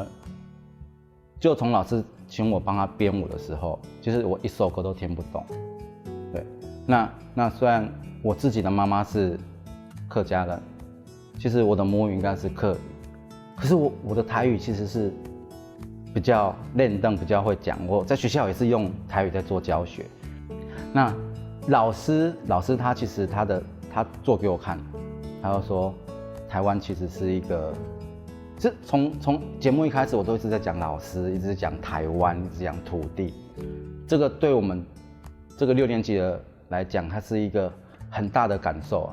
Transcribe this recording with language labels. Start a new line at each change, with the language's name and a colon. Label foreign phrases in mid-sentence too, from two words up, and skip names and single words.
Chinese: 就從老師請我幫他編舞的時候，其實我一首歌都聽不懂。對，那雖然我自己的媽媽是客家人，其實我的母語應該是客語，可是我的台語其實是比較練鄧，比較會講。我在學校也是用台語在做教學。那老師他其實他做給我看，他就說台灣其實是一個是从节目一开始，我都一直在讲老师，一直讲台湾，一直讲土地。这个对我们这个6年级的来讲，它是一个很大的感受啊。